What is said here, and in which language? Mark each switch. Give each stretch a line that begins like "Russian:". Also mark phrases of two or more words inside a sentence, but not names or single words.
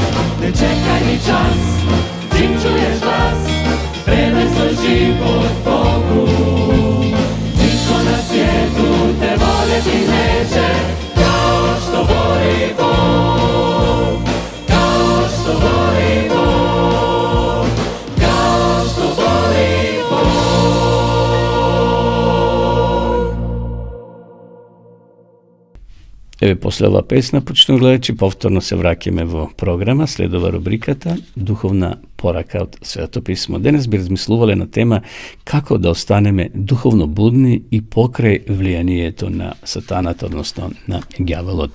Croatian: Ne čekaj ni čas, čim čuješ glas, predaj svoj život Bogu. Nitko na svijetu te voljeti neće, kao što voli Bog. Kao što voli Bog. Kao što voli Bog.
Macedonian: Еве, после ова песна, почнуваме гледачи, повторно се враќаме во програма, следува рубриката Духовна порака од Светото писмо. Денес би размислувале на тема како да останеме духовно будни и покрај влијанието на сатаната, односно на ѓаволот.